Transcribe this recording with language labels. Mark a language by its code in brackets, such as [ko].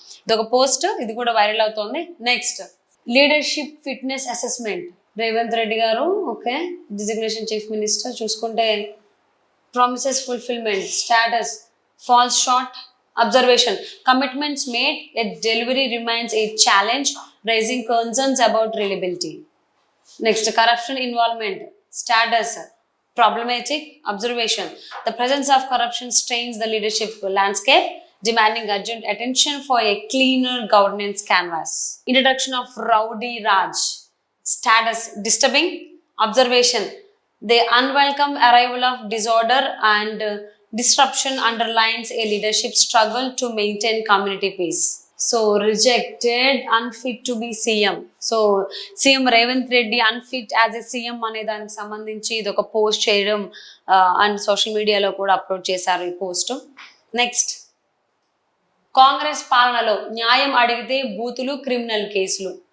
[te] ఇది ఒక పోస్ట్, ఇది కూడా వైరల్ అవుతోంది. Next, leadership fitness assessment, Revanth Reddy గారు [en] Okay designation chief minister. చూసుకుంటే promises fulfilment, status falls short, observation, commitments made at delivery remains a challenge, rising concerns about reliability. Next, corruption involvement, status problematic, observation, the presence of corruption strains the leadership landscape, demanding urgent attention for a cleaner governance canvas. Introduction of Rowdy Raj, status disturbing, observation, the unwelcome arrival of disorder and disruption underlines a leadership struggle to maintain community peace. So rejected, unfit to be CM. [te] So CM Revanth Reddy [en] unfit as a CM [te] అనే దానికి సంబంధించి ఇది ఒక post చేయడం and social మీడియాలో కూడా upload చేశారు ఈ పోస్ట్. నెక్స్ట్, కాంగ్రెస్ పాలనలో న్యాయం అడిగితే బూతులు, క్రిమినల్ కేసులు.